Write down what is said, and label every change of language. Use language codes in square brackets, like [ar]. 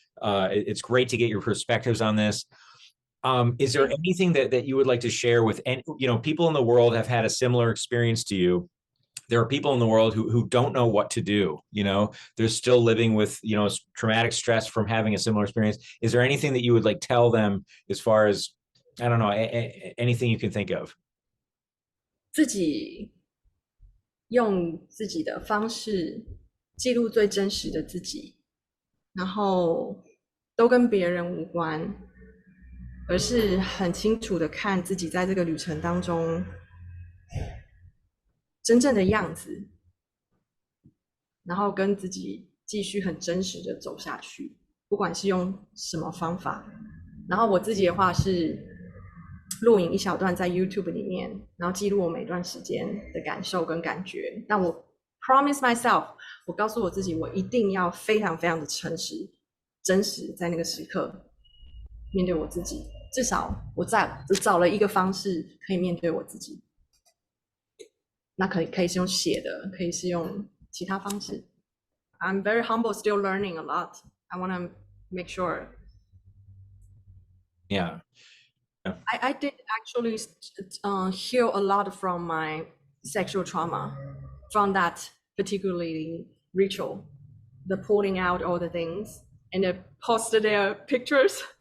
[en] It's great to get your perspectives on this. Is there anything that you would like to share with any, people in the world have had a similar experience to you? There are people in the world who don't know what to do. They're still living with traumatic stress from having a similar experience. Is there anything that you would like tell them as far as, I don't know, anything you can think of? [zh] 自己用自己的方式记录最真实的自己，然后都跟别人无关，而是很清楚的看自己在这个旅程当中真正的样子，然后跟自己继续很真实的走下去，不管是用什么方法。然后我自己的话是录影一小段在 YouTube 里面，然后记录我每段时间的感受跟感觉。但我 [en] promise myself， [zh] 我告诉我自己，我一定要非常非常的诚实、真实，在那个时刻面对我自己。至少我找了一个方式可以面对我自己。那可以是用写的，可以是用其他方式。 [en] I'm very humble, still learning a lot. I want to make sure. Yeah. Yeah. I did actually heal a lot from my sexual trauma, from that particularly ritual, the pulling out all the things and the posted their pictures.